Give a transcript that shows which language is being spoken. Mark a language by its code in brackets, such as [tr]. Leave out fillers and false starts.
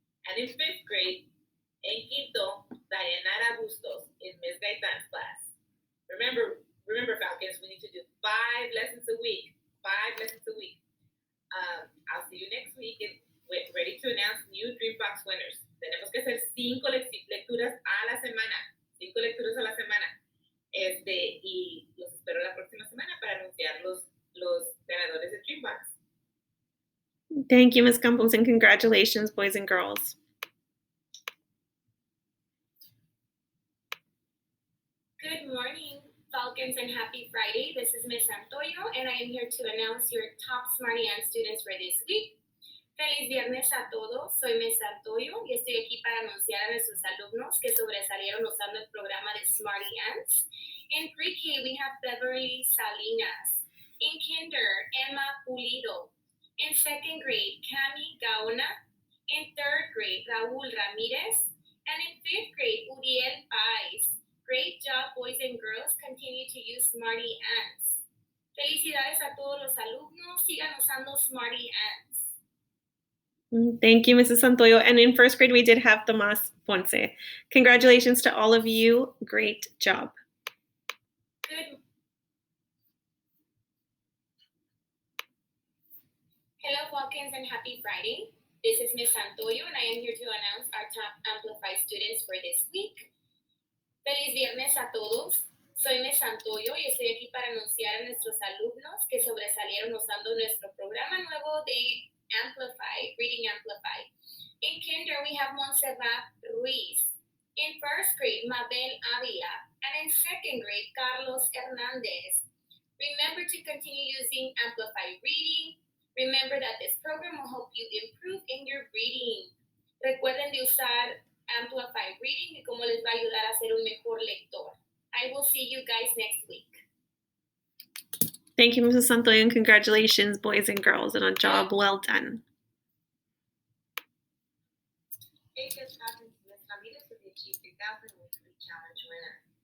[en] And in fifth grade, [es] en quinto, [en] Dayanara Bustos in Miss Gaitan's class. Remember, Falcons, we need to do 5 lessons a week. 5 lessons a week. I'll see you next week and we're ready to announce new Dreambox winners. [es] Tenemos que hacer 5 lecturas a la semana. 5 lecturas a la semana. Y los espero la próxima semana para anunciar los ganadores de Dreambox. [en] Thank you, Ms. Campos, and congratulations, boys and girls. Good morning, Falcons, and happy Friday. This is Miss Santoyo, and I am here to announce your top Smarty Ants students for this week. [es] Feliz viernes a todos, soy Miss Santoyo y estoy aquí para anunciar a nuestros alumnos que sobresalieron usando el programa de Smarty Ants. [en] In PreK, we have Beverly Salinas. In Kinder, Emma Pulido. In second grade, Cami Gaona. In third grade, Raúl Ramirez. And in fifth grade, Uriel Pais. Great job, boys and girls. Continue to use Smarty Ants. [es] Felicidades a todos los alumnos. Sigan usando Smarty Ants. [en] Thank you, Mrs. Santoyo. And in first grade, we did have Tomas Ponce. Congratulations to all of you. Great job. Good. Hello, Falcons, and happy Friday. This is Miss Santoyo, and I am here to announce our top Amplify students for this week. [es] Feliz viernes a todos. Soy Miss Santoyo y estoy aquí para anunciar a nuestros alumnos que sobresalieron usando nuestro programa nuevo de Amplify, Reading Amplify. [en] In Kinder, we have Montserrat Ruiz. In first grade, Mabel Avila. And in second grade, Carlos Hernandez. Remember to continue using Amplify Reading. Remember that this program will help you improve in your reading. [es] Recuerden de usar Amplify Reading y cómo les va a ayudar a ser un mejor lector. [en] I will see you guys next week. Thank you, Mrs. Santoyo, and congratulations, boys and girls, and a job well done. Hey, Miss Falcons, Miss Ramirez with the Achieve 3000 Weekly Challenge winner.